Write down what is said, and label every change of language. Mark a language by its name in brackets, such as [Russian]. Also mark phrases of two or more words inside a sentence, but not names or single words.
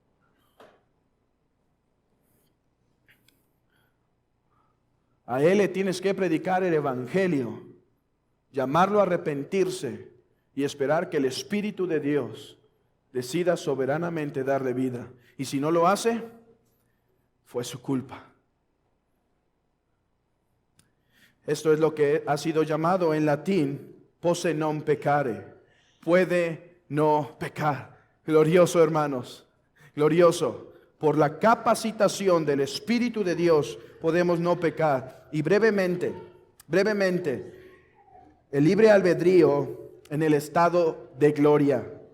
[Spanish] A Él le tienes que predicar el Evangelio, llamarlo a arrepentirse y esperar que el Espíritu de Dios decida soberanamente darle vida. Y si no lo hace, fue su culpa. Esto es lo que ha sido llamado en latín [Latin] posse non peccare. [Spanish] Puede no pecar. Glorioso, hermanos, glorioso. Por la capacitación del Espíritu de Dios podemos no pecar. Y brevemente, el libre albedrío en el estado de gloria.